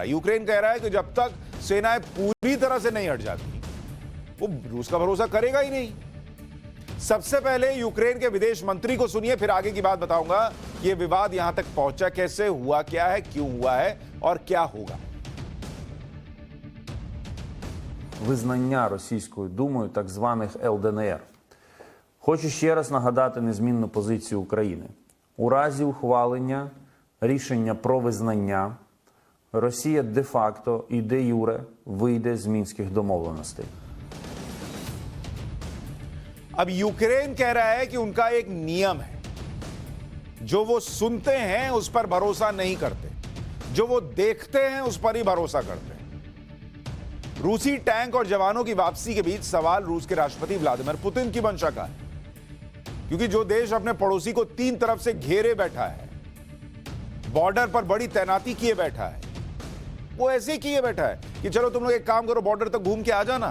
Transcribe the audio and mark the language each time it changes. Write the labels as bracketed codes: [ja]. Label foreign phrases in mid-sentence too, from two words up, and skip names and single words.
[hi] यूक्रेन कह रहा है कि जब तक सेनाएं पूरी तरह से नहीं हट जाती, वो रूस का भरोसा करेगा ही नहीं। सबसे पहले यूक्रेन के विदेश मंत्री को सुनिए, फिर आगे की बात बताऊंगा। यह विवाद यहां तक पहुंचा कैसे, हुआ क्या है, क्यों हुआ है और क्या होगा। [uk] Визнання Російською Думою так званих ЛДНР. Хочу ще раз нагадати незмінну позицію України. У разі ухвалення рішення про визнання Росія де-факто і де-юре вийде з Мінських домовленостей. [hi] अब यूक्रेन कह रहा है कि उनका एक नियम है, जो वो सुनते हैं उस पर भरोसा नहीं करते, जो वो देखते हैं उस पर ही भरोसा करते हैं। रूसी टैंक और जवानों की वापसी के बीच सवाल रूस के राष्ट्रपति व्लादिमीर पुतिन की मंशा का है, क्योंकि जो देश अपने पड़ोसी को 3 तरफ से घेरे बैठा है, बॉर्डर पर बड़ी तैनाती किए बैठा है, वो ऐसे ही किए बैठा है कि चलो तुम लोग एक काम करो, बॉर्डर तक घूम के आ जाना।